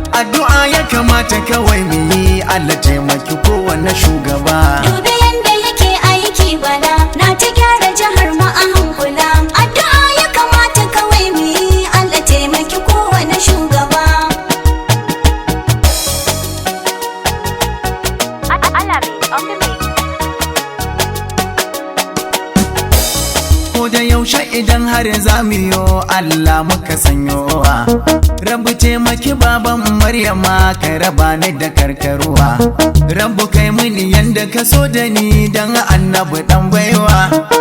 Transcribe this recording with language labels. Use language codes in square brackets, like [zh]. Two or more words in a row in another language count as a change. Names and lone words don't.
[ha] Addu'a ya kamata kawai mu yi, Allah taimaki kowane shugaba. Dubi yanda yake aiki bala, na ta gyara jihar mu a hankula. Addu'a ya kamata kawai mu yi, Allah taimaki kowane shugaba. [en] Alabi on the mix. [ha] Ko da yaushe idan har za mu yo, Allah muka sanyo wa. Rabbu taimaki baban Maryama, ka raba ni da karkaruwa. Rabbu kai mini yanda ka so da ni, dan Annabi dan baiwa.